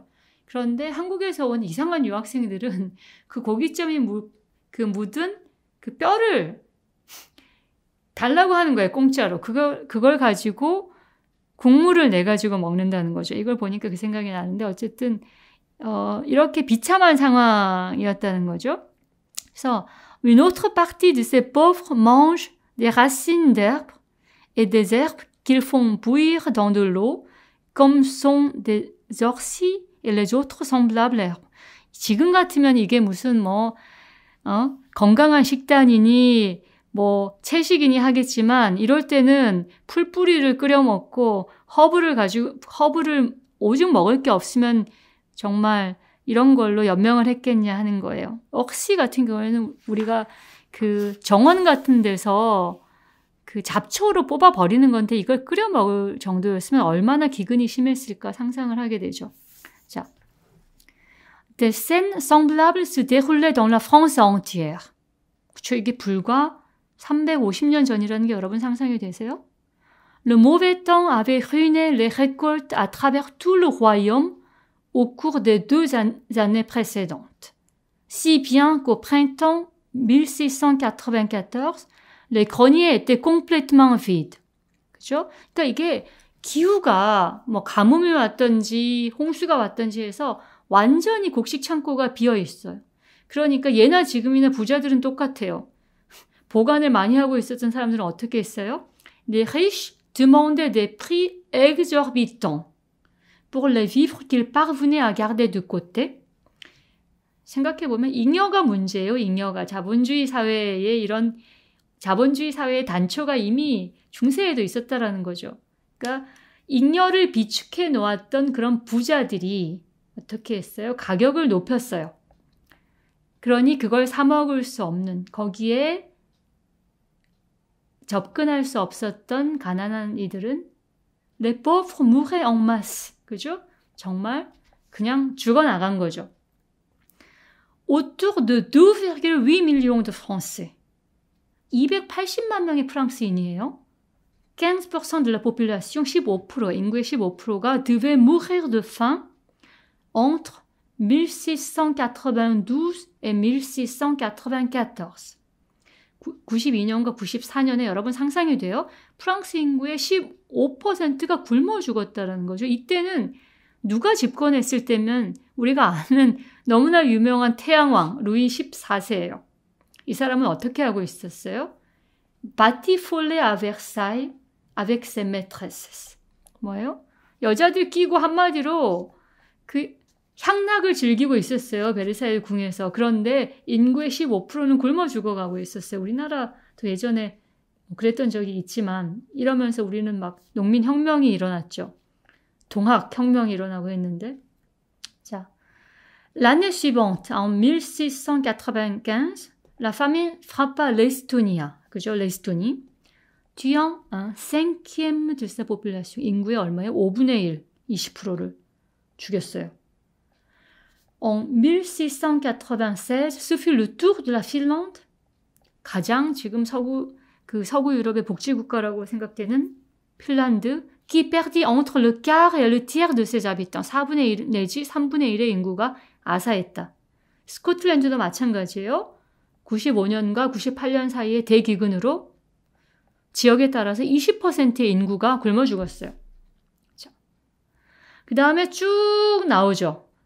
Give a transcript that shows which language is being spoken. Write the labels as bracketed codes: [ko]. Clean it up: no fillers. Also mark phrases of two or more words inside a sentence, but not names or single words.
[ko] 그런데 한국에서 온 이상한 유학생들은 그 고깃점이 묻은 그 뼈를 달라고 하는 거예요. 공짜로. 그걸 가지고 국물을 내가지고 먹는다는 거죠. 이걸 보니까 그 생각이 나는데 어쨌든 이렇게 비참한 상황이었다는 거죠. [fr] 그래서 une autre partie de ces pauvres mange des racines d'herbes et des herbes qu'ils font bouillir dans de l'eau comme sont des orties et les autres semblables herbes. [ko] 지금 같으면 이게 무슨 건강한 식단이니 뭐 채식이니 하겠지만 이럴 때는 풀뿌리를 끓여 먹고 허브를 오죽 먹을 게 없으면 정말 이런 걸로 연명을 했겠냐 하는 거예요. 억시 같은 경우에는 우리가 그 정원 같은 데서 그 잡초로 뽑아 버리는 건데 이걸 끓여 먹을 정도였으면 얼마나 기근이 심했을까 상상을 하게 되죠. 자, [fr] Des scènes semblables se déroulaient dans la France entière. [ko] 그쵸, 이게 불과 350년 전이라는 게 여러분 상상이 되세요? [fr] Le mauvais temps avait ruiné les récoltes à travers tout le royaume au cours des 2 années précédentes. Si bien qu'au printemps 1694, les greniers étaient complètement vides. [ko] 그죠? 그러니까 이게 기후가 뭐 가뭄이 왔던지 홍수가 왔던지 해서 완전히 곡식 창고가 비어 있어요. 그러니까 예나 지금이나 부자들은 똑같아요. 보관을 많이 하고 있었던 사람들은 어떻게 했어요? [fr] Les riches demandaient des prix exorbitants pour les vivres qu'ils parvenaient à garder de côté. [ko] 생각해보면 잉여가 문제예요. 잉여가. 자본주의 사회의 단초가 이미 중세에도 있었다라는 거죠. 그러니까 잉여를 비축해 놓았던 그런 부자들이 어떻게 했어요? 가격을 높였어요. 그러니 그걸 사 먹을 수 없는, 거기에 접근할 수 없었던 가난한 이들은 [fr] les pauvres mouraient en masse. [ko] 그죠? 정말 그냥 죽어나간 거죠. [fr] Autour de 2,8 millions de Français. [ko] 280만 명의 프랑스인이에요. [fr] 15% de la population, 15%, [ko] 인구의 15%가 [fr] devait mourir de faim entre 1692 et 1694. [ko] 92년과 94년에 여러분 상상이 돼요? 프랑스 인구의 15%가 굶어 죽었다는 거죠. 이때는 누가 집권했을 때면 우리가 아는 너무나 유명한 태양왕 루이 14세예요. 이 사람은 어떻게 하고 있었어요? [fr] 바티폴레 à Versailles avec ses maîtresses. [ko] 뭐예요? 여자들 끼고 한마디로 그 향락을 즐기고 있었어요. 베르사유 궁에서. 그런데 인구의 15%는 굶어 죽어가고 있었어요. 우리나라도 예전에 그랬던 적이 있지만 이러면서 우리는 막 농민혁명이 일어났죠. 동학혁명이 일어나고 했는데. 자, [fr] l'année suivante, en 1695, la famine frappa l'Estonie. [ko] 그죠? l'Estonie. [fr] tuant un cinquième de sa population. [ko] 인구의 얼마예요? 5분의 1, 20%를 죽였어요. [fr] En 1696, ce fut le tour de la Finlande. [ko] 가장 지금 서구 유럽의 복지국가라고 생각되는 핀란드. [fr] qui perdit entre le quart et le tiers de ses habitants. [ko] 4분의 1 내지 3분의 1의 인구가 아사했다. 스코틀랜드도 마찬가지예요. 95년과 98년 사이에 대기근으로 지역에 따라서 20%의 인구가 굶어 죽었어요. 그 다음에 쭉 나오죠.